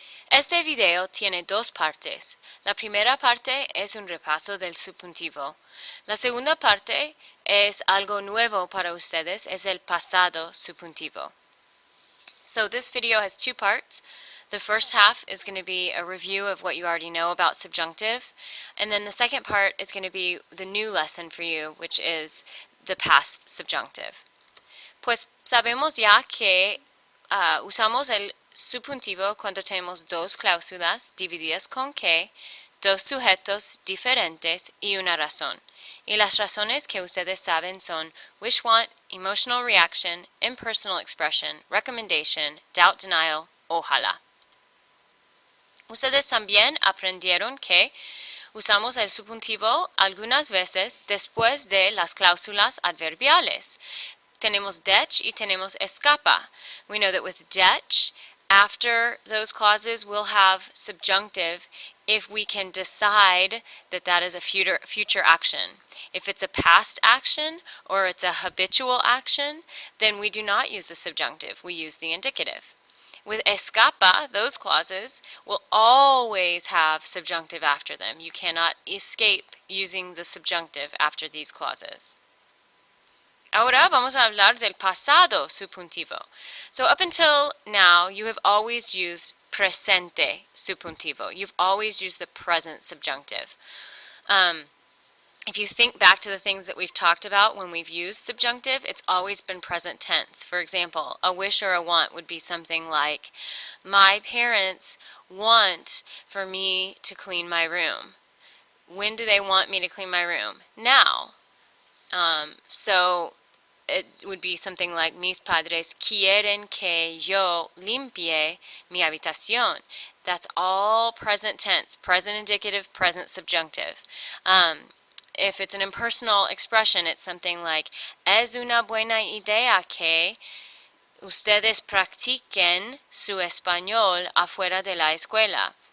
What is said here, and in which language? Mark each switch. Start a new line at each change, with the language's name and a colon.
Spanish: Este video tiene dos partes. La primera parte es un repaso del subjuntivo. La segunda parte es algo nuevo para ustedes, es el pasado subjuntivo.
English: So this video has two parts. The first half is going to be a review of what you already know about subjunctive, and then the second part is going to be the new lesson for you, which is the past subjunctive.
Spanish: Pues sabemos ya que usamos el subjuntivo cuando tenemos dos cláusulas divididas con que, dos sujetos diferentes y una razón. Y las razones que ustedes saben son
English: wish, want, emotional reaction, impersonal expression, recommendation, doubt, denial,
Spanish: ojalá. Ustedes también aprendieron que usamos el subjuntivo algunas veces después de las cláusulas adverbiales. Tenemos dech y tenemos escapa.
English: We know that with dech, after those clauses, we'll have subjunctive if we can decide that that is a future action. If it's a past action or it's a habitual action, then we do not use the subjunctive. We use the indicative. With escapa, those clauses will always have subjunctive after them. You cannot escape using the subjunctive after these clauses.
Spanish: Ahora vamos a hablar del pasado subjuntivo.
English: So up until now, you have always used presente subjuntivo. You've always used the present subjunctive. If you think back to the things that we've talked about when we've used subjunctive, it's always been present tense. For example, a wish or a want would be something like, my parents want for me to clean my room. When do they want me to clean my room? Now. So it would be something like,
Spanish: mis padres quieren que yo limpie mi habitación.
English: That's all present tense, present indicative, present subjunctive. If it's an impersonal expression, it's something like,
Spanish: es una buena idea que ustedes practiquen su español afuera de la escuela.